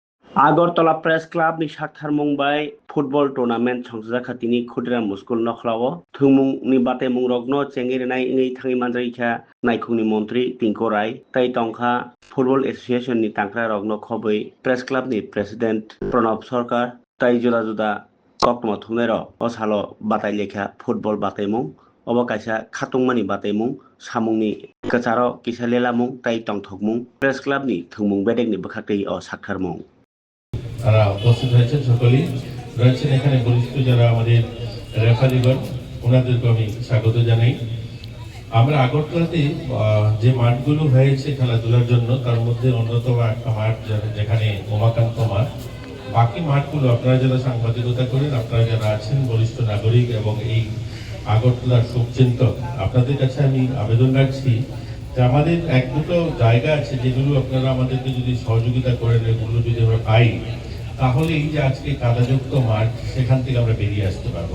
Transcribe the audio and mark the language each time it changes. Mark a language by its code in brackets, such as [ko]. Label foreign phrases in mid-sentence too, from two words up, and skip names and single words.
[trp] আগরতলা প্রেস ক্লাব ni sakthar mungbai [en] football tournament [trp] songsajak khatini khudra muskul nokhlawo thungmung ni bate mungrokno chengirinai ngei thangi manjai kha naikhungni montri Tinku Rai tai tongkha [en] football association [trp] ni tangkra rokno khobui press club ni president Pranab Sarkar tai juda juda koktoma thumero osalo batai lekha football bataimung obo kaisa khatungmani bataimung samungni kacharo kisa lelamung tai tongthokmung press club ni thungmung bedek ni bwkhaktei o sakharmung [bn] তারা উপস্থিত হয়েছেন সকলেই রয়েছেন এখানে বরিষ্ঠ যারা আমাদের রেফারিগণ ওনাদেরকে আমি স্বাগত জানাই। আমরা আগরতলাতে যে মাঠগুলো হয়েছে খেলাধুলার জন্য তার মধ্যে অন্যতম একটা মাঠ যেখানে উমাকান্ত মাঠ, বাকি মাঠগুলো আপনারা যারা সাংবাদিকতা করেন, আপনারা যারা আছেন বরিষ্ঠ নাগরিক এবং এই আগরতলার শোকচিন্তক, আপনাদের কাছে আমি আবেদন রাখছি যে আমাদের এক দুটো জায়গা আছে যেগুলো আপনারা আমাদেরকে যদি সহযোগিতা করেন, এগুলো যদি আমরা পাই তাহলে এই যে আজকে কাদাযুক্ত মাঠ সেখান থেকে আমরা বেরিয়ে আসতে পারবো।